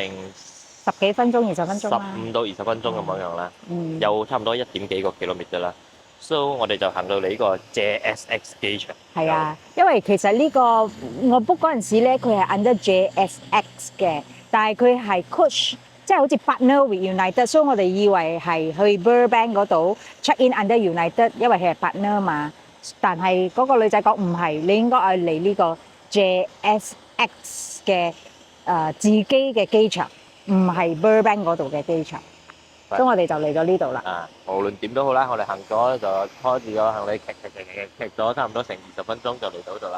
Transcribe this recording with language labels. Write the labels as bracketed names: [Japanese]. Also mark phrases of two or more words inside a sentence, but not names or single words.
[Cantonese] 10 幾分鐘、20分鐘啦，15到20分鐘咁樣啦，嗯，有差唔多1點幾個 kilometer 啦。所以我哋就行到嚟呢個 JSX 機場。係啊，因為其實呢個我 book 嗰陣時咧，佢係 under JSX 嘅，但係佢係 coach，即係好似 [English] partner with United， [Cantonese] 所以我哋以為係去 Burbank 嗰度 [English] check in under United， [Cantonese] 因為佢係 partner 嘛。但係嗰個女仔講唔係，你應該係嚟呢個 JSX 嘅自己嘅機場，唔係 Burbank 嗰度嘅機場。所以我哋就嚟咗呢度啦。無論點都好啦，我哋行咗就拖住個行李騎咗差唔多成20分鐘就嚟到度啦。